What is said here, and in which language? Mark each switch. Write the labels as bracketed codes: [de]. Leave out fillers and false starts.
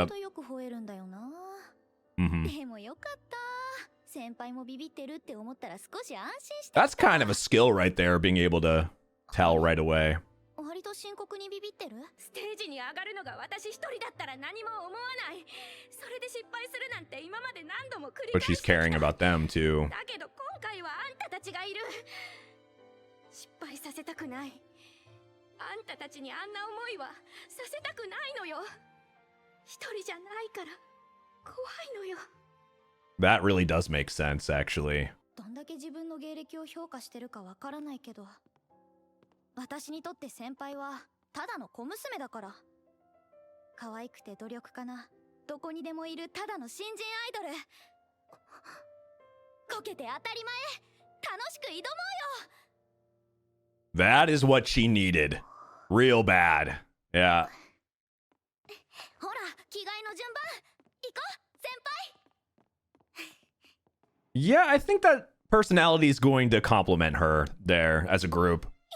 [ja] ほどよく吠えるんだよな。 Mm-hmm. でもよかった。先輩もビビってるって思ったら少し安心して。 [en] That's kind of a skill right there, being able to tell right away. [ja] 割と深刻にビビってる？ステージに上がるのが私一人だったら何も思わない。それで失敗するなんて今まで何度も繰り [en] But [ja] 返 [en] she's [ja] してきた。 [en] caring about them too. [ja] だけど今回はあんたたちがいる。失敗させたくない。あんたたちにあんな思いはさせたくないのよ。一人じゃないから怖いのよ。 [en] That really does make sense, actually. [ja] どんだけ自分の芸歴を評価してるかわからないけど、私にとって先輩はただの小娘だから。可愛くて努力家な、どこにでもいるただの新人アイドル。こけて当たり前、楽しく挑もうよ。 [en] That is what she needed. Real bad. Yeah. [ja] ほら着替えの順番行こう先輩。 [en] Yeah, I think that personality is going to complement her there as a group.